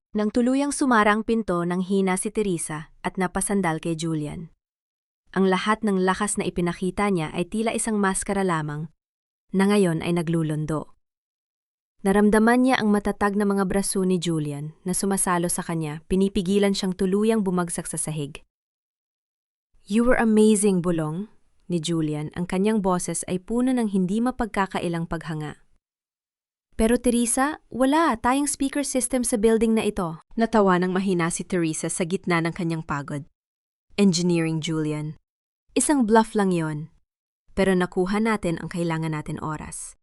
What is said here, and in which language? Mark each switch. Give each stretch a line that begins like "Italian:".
Filipino: Nang tuluyang sumarang pinto ng hina si Teresa at napasandal kay Julian. Ang lahat ng lakas na ipinakita niya ay tila isang maskara lamang, na ngayon ay naglulundo. Naramdaman niya ang matatag na mga braso ni Julian na sumasalo sa kanya, pinipigilan siyang tuluyang bumagsak sa sahig.
English: "You were amazing,
Filipino: Bulong," ni Julian. Ang kanyang boses ay puno ng hindi mapagkakailang paghanga. "Pero Teresa, wala tayong speaker system sa building na ito." Natawa ng mahina si Teresa sa gitna ng kanyang pagod. "Engineering, Julian. Isang bluff lang yon. Pero nakuha natin ang kailangan natin oras.